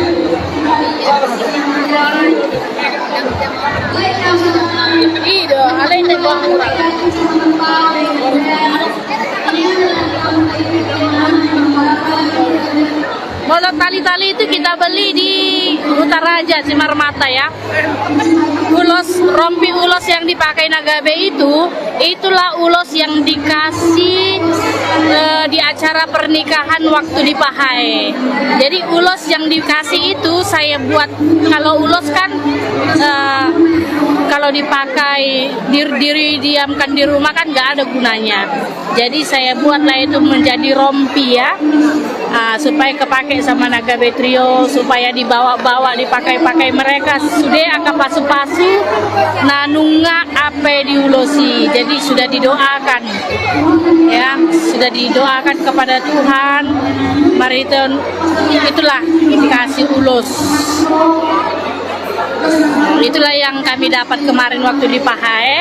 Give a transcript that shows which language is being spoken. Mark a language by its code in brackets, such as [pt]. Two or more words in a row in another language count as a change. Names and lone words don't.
[id] Iya, alay nebo. Molot tali-tali itu kita beli di Utaraja Simarmata ya. Rompi ulos yang dipakai Nagabe itulah ulos yang dikasih di acara pernikahan waktu di Pahai. Jadi ulos yang dikasih itu saya buat. Kalau ulos kan kalau dipakai didiamkan di rumah kan nggak ada gunanya. Jadi saya buatlah itu menjadi rompi ya. Supaya kepake sama Nagabe Trio, supaya dibawa-bawa dipakai-pakai mereka sudah akan [bbc] pasu-pasu nanunga [id] apa diulosi. Jadi sudah didoakan ya, sudah didoakan kepada Tuhan. Mari itulah dikasih ulos. Itulah yang kami dapat kemarin waktu di Pahai.